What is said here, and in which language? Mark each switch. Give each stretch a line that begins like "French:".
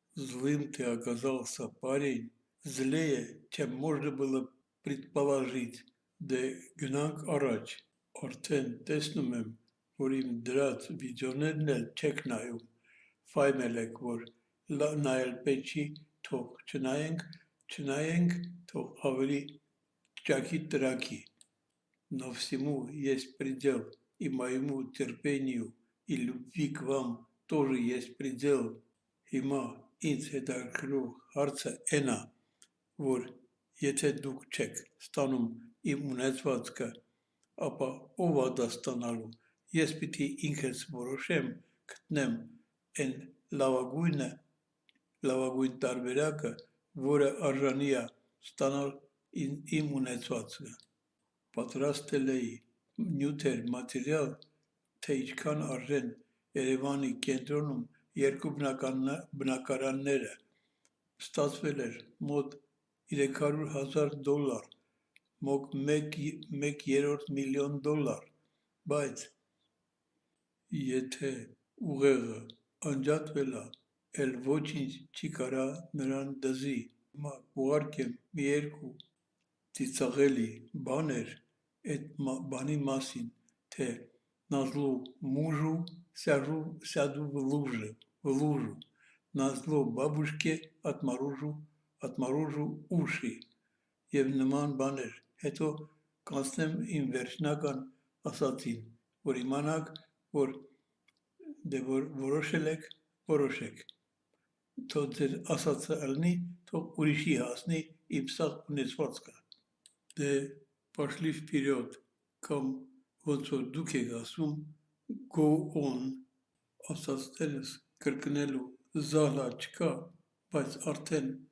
Russian: Злым ты оказался, парень, злее, чем можно было предположить,
Armenian: դե գնանք առաջ, արդեն տեսնում եմ, որ իմ դրած վիդեոներն էլ չեք նայում, ֆայմել եք, որ նայել պետք չի, թող չնայենք, թող ավելի ճակի տրակի։
Russian: Но всему есть предел, и моему терпению и любви к вам тоже есть предел.
Armenian: Հիմա ինձ հետաքրքրող հարցը այն է, որ եթե դուք չեք ստանում իմ ունեցվածքը, ապա ով է դա ստանալու։ Ես պիտի ինքս որոշեմ, գտնեմ այն լավագույն տարբերակը, որը արժանի է ստանալ իմ ունեցվածքը։ Պատրաստել էի նյութեր, մատերիալ, թե ինչքան արժեն Երևանի կենտրոնում երկու բնակարանները, ստացվել էր մոտ $300,000, մոտ $1/3 միլիոն, բայց եթե ուղեղը անջատվել է, էլ ոչինչ չի կարա նրան դզի։ Հիմա ուղարկեմ մի երկու ծիծաղելի բաներ այդ բանի մասին, թե
Russian: Назло мужу сяду в лужу. Назло бабушке отморожу уши.
Armenian: Եվ նման բաներ։ Հետո կանցնեմ իմ վերջնական ասածին, որ իմանաք, որ որոշել եք, որոշեք։ Թող ձեր ասածը ըլնի, թող ուրիշի հասնի իմ սաղ ունեցվածքը։ Դե
Russian: пошли вперед,
Armenian: կամ ոնց որ դուք եք ասում,
English: go on,
Armenian: ասածներս կրկնելու զահլա չկա, բայց արդեն